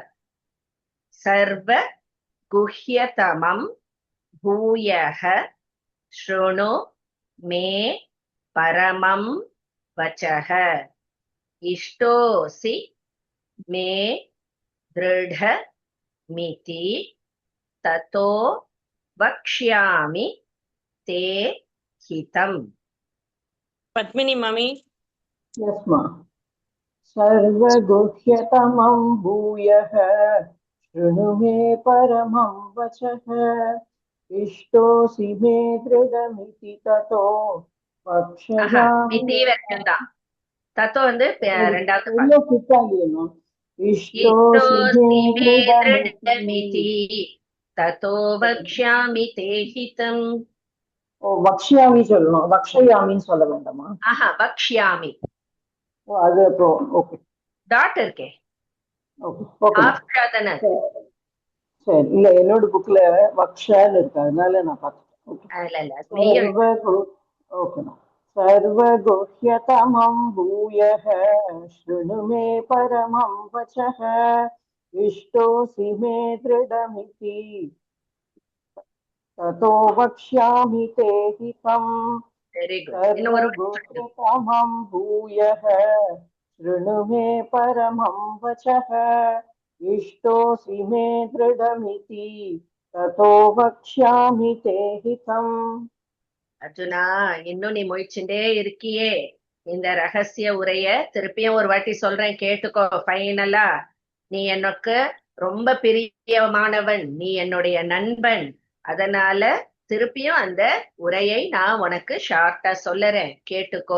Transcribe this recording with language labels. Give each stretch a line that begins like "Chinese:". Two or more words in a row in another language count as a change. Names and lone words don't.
Sanskrit: सर्व गुह्यतमं भूयः शृणु मे परमं वचः इष्टोऽसि मे दृढ मिति ततो वक्ष्यामि ते हितम्.
Tamil: பத்மினி மாமி.
Sanskrit: यस्मा सर्वगुह्यतमं भूयः शृणु मे परमं वचः इष्टोऽसि मे दृढमिति ततो वक्ष्यामि.
Tamil: தத்தோ ரெண்டாவது
Sanskrit: इष्टोऽसि मे दृढमिति ततो वक्ष्यामि ते हितम्.
Tamil: ஓ வக்ஷ்யாமி சொல்லணும், வக்ஷயாமின்னு சொல்ல வேண்டாமா? வக்ஷ்யாமி. ஓ அது அப்போ ஓகே. டாட் இருக்கே. ஓகே சரி. இல்ல என்னோட புக்ல வக்ஷான்னு இருக்கு, அதனால நான் பார்த்தேன். ஓகே.
Sanskrit: सर्वगुह्यतमं भूयः शृणु मे परमं वचः इष्टोऽसि मे दृढमिति ततो वक्ष्यामि ते हितम्. सर्वगुह्यतमं भूयः शृणु मे परमं वचः इष्टोऽसि मे दृढमिति ततो वक्ष्यामि ते हितम्.
Tamil: அர்ஜுனா, இன்னும் நீ முயற்சிண்டே இருக்கியே. இந்த ரகசிய உரைய திருப்பியும் ஒரு வாட்டி சொல்றேன், கேட்டுக்கோ. ஃபைனலா நீ எனக்கு ரொம்ப பிரியமானவன், நீ என்னுடைய நண்பன். அதனால திருப்பியும் அந்த உரையை நான் உனக்கு ஷார்ட்டா சொல்லறேன், கேட்டுக்கோ.